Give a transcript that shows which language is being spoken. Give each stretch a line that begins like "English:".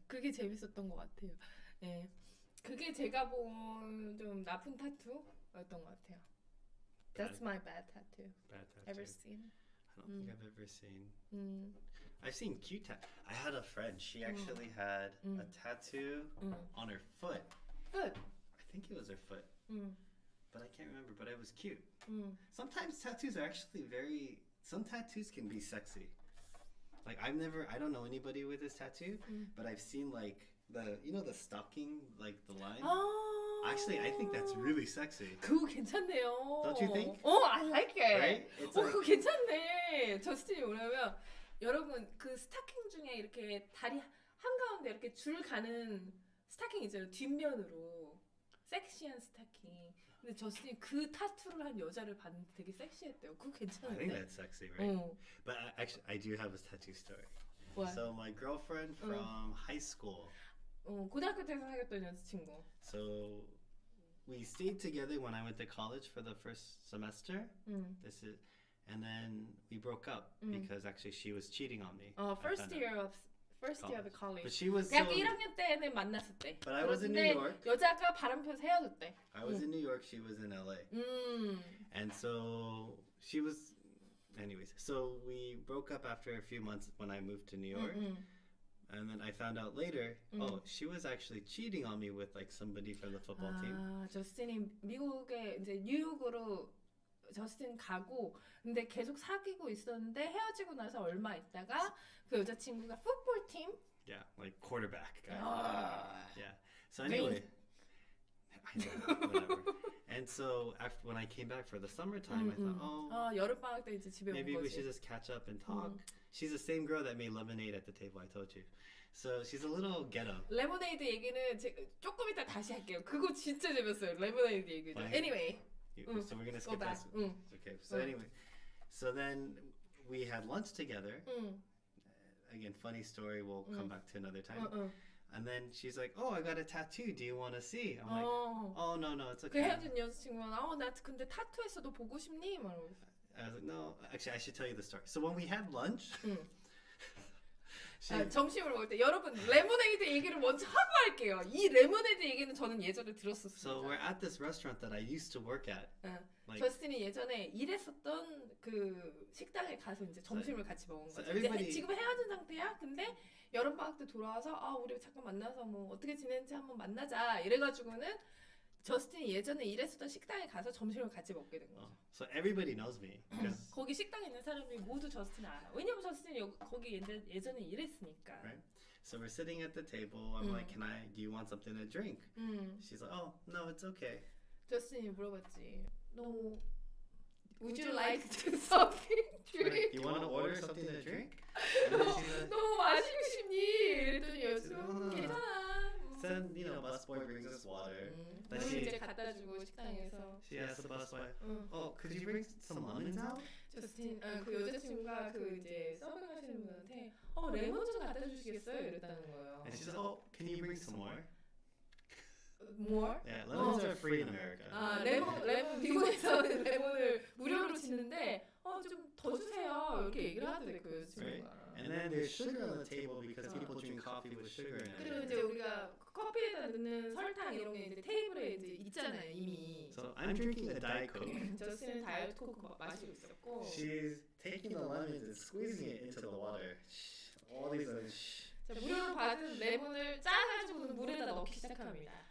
Korean: 그게 재밌었던 것 같아요. 예, 그게 제가 본 좀 나쁜 타투였던 것 같아요.
English: That's my bad tattoo. Bad tattoo. Ever seen? I don't think I've ever seen. I've seen cute tattoos. I had a friend. She actually had a tattoo on her foot. Foot. I think it was her foot, but I can't remember. But it was cute. Sometimes tattoos are actually very. Some tattoos can be sexy. Like I don't know anybody with this tattoo, but I've seen like the stocking, like the line. Actually, I think that's really sexy.
Korean: 그거 괜찮네요.
English: Don't you think? I like it. Right? It's
Korean: 그거 괜찮네. 저스틴이 뭐냐면 여러분 그 스타킹 중에 이렇게 다리 한가운데 이렇게 줄 가는 스타킹 있잖아요. 뒷면으로 섹시한 스타킹. 근데 저스틴이 그 타투를 한 여자를 봤는데 되게 섹시했대요. 그거
English: I think
Korean: 괜찮은데.
English: that's sexy, right? But actually, I do have a tattoo story. What? So my girlfriend from high school.
Korean: 고등학교 때서 사귀었던 여자친구.
English: So we stayed together when I went to college for the first semester. And then we broke up because actually she was cheating on me. First year of college. But she was
Korean: 대학교 1학년 때는 만났을 때.
English: But I was in New
Korean: 근데
English: York.
Korean: 여자가 바람 펴서 헤어졌대.
English: I was in New York. She was in LA. And so she was. Anyways, so we broke up after a few months when I moved to New York. And then I found out later, she was actually cheating on me with like somebody from the football team.
Korean: 저스틴이 미국에 이제 뉴욕으로 저스틴 가고 근데 계속 사귀고 있었는데 헤어지고 나서 얼마 있다가 그 여자친구가 풋볼 팀
English: Yeah, like quarterback guy. Yeah. So anyway, I know, whatever. And so after when I came back for the summertime, I thought,
Korean: 여름 방학 때 이제 집에 온
English: maybe we
Korean: 거지.
English: should just catch up and talk. She's the same girl that made lemonade at the table I told you. So she's a little ghetto.
Korean: 레모네이드 얘기는 조금 이따 다시 할게요. 그거 진짜 재밌어요. 레모네이드 얘기죠.
English: Fine. Anyway. So we're gonna skip back. this. Okay. So anyway, so then we had lunch together. Again, funny story. We'll come back to another time. And then she's like, "Oh, I got a tattoo. Do you want to see?" I'm like, "Oh no, it's
Korean: 그
English: okay."
Korean: 헤어진 여자친구가 나 근데 타투했어. 너 보고 싶니? 말하고 있어.
English: I was like, "No, actually, I should tell you the story." So when we had lunch,
Korean: 점심을 먹을 때 여러분 레모네이드 얘기를 먼저 하고 할게요. 이 레모네이드 얘기는 저는 예전에 들었었어요.
English: so we're at this restaurant that I used to work at. Like,
Korean: 저스틴이 예전에 일했었던 그 식당에 가서 이제 점심을 같이 먹은 거죠.
English: everybody-
Korean: 이제 지금 헤어진 상태야. 근데 여름 방학 때 돌아와서 우리 잠깐 만나서 뭐 어떻게 지내는지 한번 만나자. 이래가지고는 저스틴이 예전에 일했었던 식당에 가서 점심을 같이 먹게 된 거죠.
English: so everybody knows me. 'Cause-
Korean: 거기 식당에 있는 사람이 모두 저스틴을 알아. 왜냐면 저스틴이 거기 예전에 일했으니까.
English: Right. So we're sitting at the table. I'm like, do you want something to drink? She's like, "Oh, no, it's okay."
Korean: 저스틴이 물어봤지.
English: No. Would you like to something drink? You want to order something to drink? And then she's like,
Korean: 너 마시고 싶니? 이랬더니 여자친구 괜찮아.
English: then busboy brings us water. Then
Korean: 그럼 이제
English: she
Korean: 갖다 주고 식당에서.
English: asks the busboy, "Oh, could you bring some lemons out?"
Korean: 저스틴 그 여자친구가 그 이제 서빙하시는 분한테 레몬 좀 갖다 주시겠어요? 이랬다는 거예요.
English: And she's like, "Oh, can you bring some more?" More? Yeah, lemons are free in America.
Korean: 레몬 미국에서는 레몬을 무료로 주는데 좀 더 주세요. 이렇게 얘기를 하더래 그
English: Right?
Korean: 여자친구가.
English: And then there's sugar on the table because people drink coffee with sugar in
Korean: 그리고
English: it.
Korean: 이제 우리가 커피에다 넣는 설탕 이런 게 이제 테이블에 이제 있잖아요 이미.
English: So I'm drinking a Diet Coke.
Korean: 저스틴은 다이어트 코크 마시고 있었고.
English: She's taking the lemons and squeezing it into the water. All these other
Korean: 자, 무료로 받은 레몬을 짜가지고는 물에다 넣기 시작합니다.